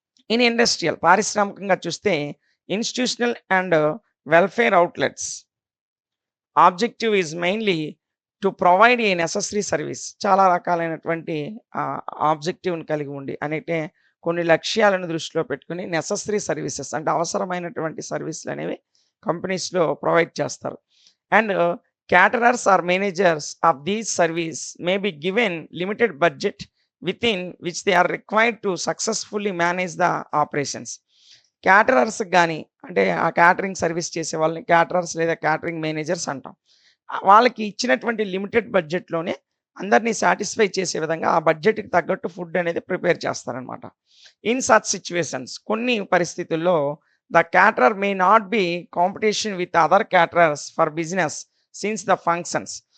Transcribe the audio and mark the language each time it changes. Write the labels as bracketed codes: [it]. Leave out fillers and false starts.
[en] in industrial [te] పారిశ్రామికంగా చూస్తే [en] Institutional and welfare outlets objective is mainly to provide a necessary service. [te] చాలా రకాలైనటువంటి ఆబ్జెక్టివ్‌ని కలిగి ఉండి అంటే కొన్ని లక్ష్యాలను దృష్టిలో పెట్టుకొని నెసెసరీ సర్వీసెస్ అంటే అవసరమైనటువంటి సర్వీసులనేవి కంపెనీస్‌లో ప్రొవైడ్ చేస్తారు. [en] And caterers or managers of these service may be given limited budget within which they are required to successfully manage the operations. [te] క్యాటరర్స్‌కి గాని అంటే ఆ క్యాటరింగ్ సర్వీస్ చేసే వాళ్ళని క్యాటరర్స్ లేదా క్యాటరింగ్ మేనేజర్స్ అంటాం. వాళ్ళకి ఇచ్చినటువంటి లిమిటెడ్ బడ్జెట్‌లోనే అందరిని సాటిస్ఫై చేసే విధంగా ఆ బడ్జెట్‌కి తగ్గట్టు ఫుడ్ అనేది ప్రిపేర్ చేస్తారనమాట. [en] in such situations [te] కొన్ని పరిస్థితుల్లో [en] The caterer may not be competition with other caterers for business since the functions.